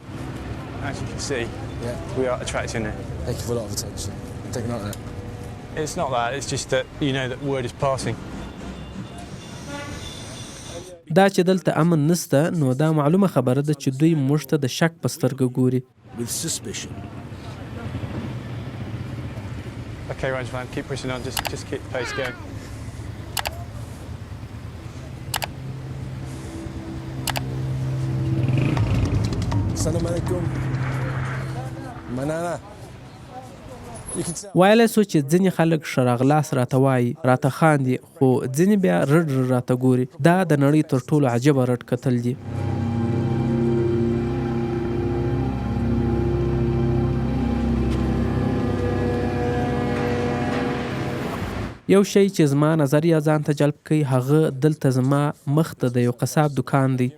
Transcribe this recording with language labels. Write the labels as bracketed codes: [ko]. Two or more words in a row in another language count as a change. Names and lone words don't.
[ps] دا چې دلته امن نسته، نو دا معلومه خبره ده چې دوی موږ ته د شک په سترګه ګوري. [en] Okay, Rangman, keep pushing on, just keep the pace going. [ar] السلام علیکم. [ps] Manana. ویلی سو چې ځینې خلک ښه راغلاس راته وایي، راته خاندي، خو ځینې بیا رډ راته ګوري. دا د نړۍ تر ټولو عجبه رډ کتل دي. یو شی چې زما نظر یا ځان ته جلب کوي، هغه دلته زما مخ ته د یو قصاب دکان دی.